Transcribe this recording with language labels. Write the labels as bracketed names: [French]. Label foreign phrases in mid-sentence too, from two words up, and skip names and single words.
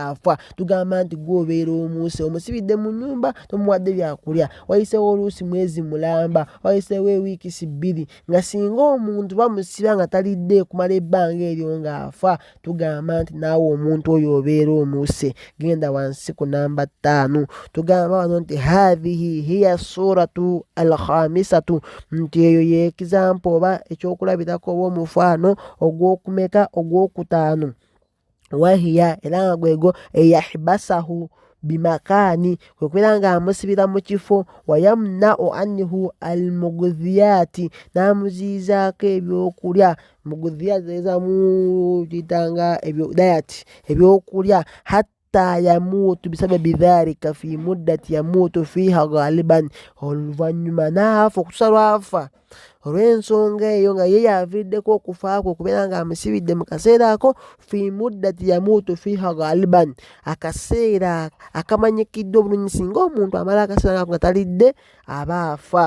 [Ganda] Tugamba nti gw'obeera omuuse omusibidde mu nnyumba nyumba tomuwadde byakulya, wayiseewo oluusi mwezi mulamba, wayiseewo ewiikisi 2 nga singa omuntu bamusiba nga talidde kumala ebbanga eryo ng'afa, tugamba nti naawe omuntu oyo obeera omuuse. Genda wansi ku namba 5. Tugamba wano nti [Arabic] هذه هي الصورة الخامسة, [Ganda] nti eyo y'ekizampo oba ekyokulabirako oba omufano ogw'okumeka ogw'okutaano. Wahiya era nga gwego [Arabic] أن يحبسه بمكان, [Ganda] kwe kubeera nga amusibira mu kifo, [Arabic] ويمنع عنه الأغذية, [Ganda] n'amuziizaako ebyokulya. Mugdhiyati ezamu kitanga ebyo diet ebyokulya, [Arabic] حتى يموت بسبب ذلك في مدة يموت فيها غالبا, [Ganda] oluvannyuma n'afa okutuusa lw'afa olw'ensonga eyo nga ye yaviiriddeko okufa kwe kubeera nga amusibidde mu kaseera ako, [Arabic] في مدة يموت فيها غالبا, [Ganda] akaseera akamanyikidde obulungi. Singa omuntu amala akaseera nga talidde aba afa.